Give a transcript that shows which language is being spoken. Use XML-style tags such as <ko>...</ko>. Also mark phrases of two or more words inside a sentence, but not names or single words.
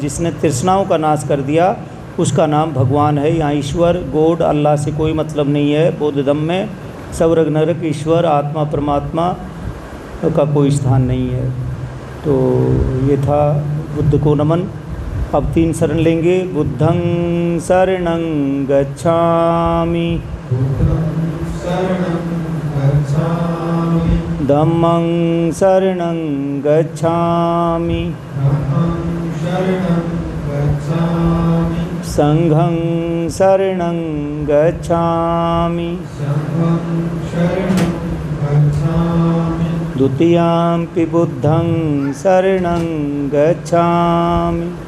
<hi>जिसने तृष्णाओं का नाश कर दिया उसका नाम भगवान है। यहाँ ईश्वर, गॉड, अल्लाह से कोई मतलब नहीं है। बौद्ध धम्म में स्वर्ग नरक, ईश्वर, आत्मा, परमात्मा का कोई स्थान नहीं है। तो ये था बुद्ध को नमन। अब 3 शरण लेंगे।</hi> <pi>बुद्धं शरणं गच्छामि, धम्मं शरणं गच्छामि, संघं शरणं गच्छामि, द्वितीयंपि बुद्धं शरणं गच्छामि,</pi>